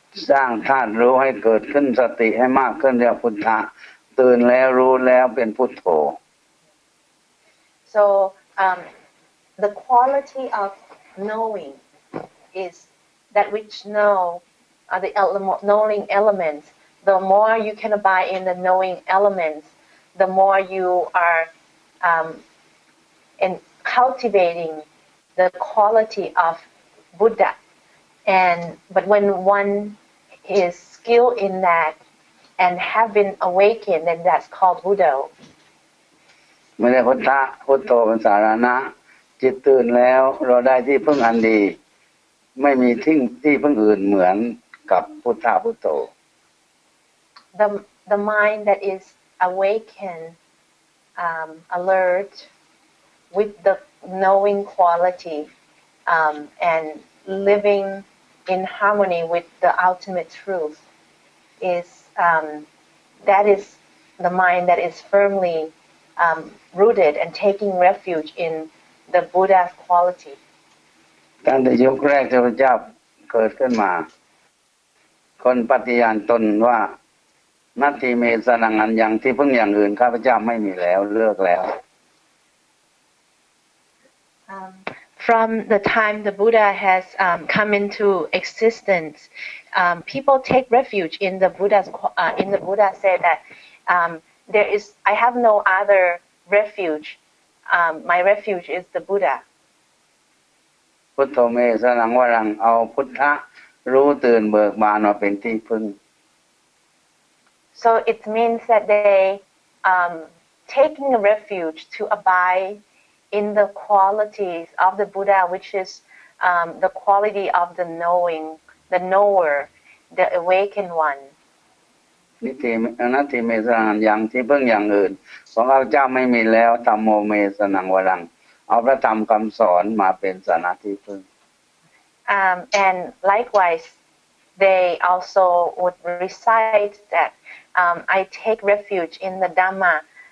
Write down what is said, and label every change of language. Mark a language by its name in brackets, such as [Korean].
[Thai] สร้างธาตุรู้ให้เกิดขึ้นสติให้มากขึ้นเรียกพุทธะตื่นแล้วรู้แล้วเป็นพุทโธ [English] So the quality of knowing is that which know are the knowing elements. The more you can abide in the knowing elements, the more you are in cultivating the quality of Buddha. But when one is skilled in that and have been awakened, then that's called Buddha. [Thai] ไม่ได้พุทธะพุทโธเป็นสาระจิตตื่นแล้วเราได้ที่พึ่งอันดีไม่มีที่พึ่งอื่นเหมือนกับพุทธะพุทโธ [English] The mind that is awakened, alert, with the knowing quality, and living in harmony with the ultimate truth, is that is the mind that is firmly rooted and taking refuge in the Buddha's quality. [Thai] ตั้งแต่ยุคแรกที่พระเจ้าเกิดขึ้นมาคนปฏิญาณตนว่า [Pali] นัตถิเมสนังอันยัง [Thai] ที่พึ่งอย่างอื่นข้าพเจ้าไม่มีแล้วเลิกแล้ว [English] From the time the Buddha has come into existence, people take refuge in the Buddha's. In the Buddha said that I have no other refuge. My refuge is the Buddha. [Pali] พุทโธเมสนังวรัง [Thai] เอาพุทธะรู้ตื่นเบิกบานมาเป็นที่พึ่ง [English] So it means that they taking a refuge to abide in the qualities of the Buddha, which is the quality of the knowing, the knower, the awakened one. [Pali] นัตถิเมสนังอันยัง [Thai] ที่พึ่งอย่างอื่นของข้าพเจ้าไม่มีแล้ว [Pali] ธัมโมเมสนังวรัง [Thai] เอาพระธรรมคำสอนมาเป็นสนะที่พึ่ง [English] And likewise, they also would recite that I take refuge in the Dhamma.